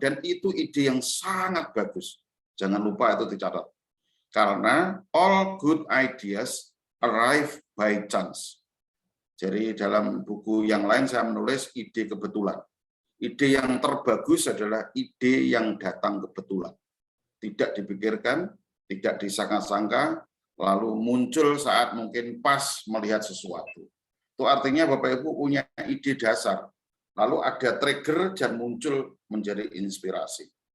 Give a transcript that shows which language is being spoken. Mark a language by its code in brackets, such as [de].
[id] Dan itu ide yang sangat bagus. Jangan lupa itu dicatat. Karena [en] all good ideas arrive by chance. [id] Jadi dalam buku yang lain saya menulis ide kebetulan. Ide yang terbagus adalah ide yang datang kebetulan. Tidak dipikirkan, tidak disangka-sangka, lalu muncul saat mungkin pas melihat sesuatu. Itu artinya Bapak Ibu punya ide dasar, lalu ada trigger dan muncul menjadi inspirasi.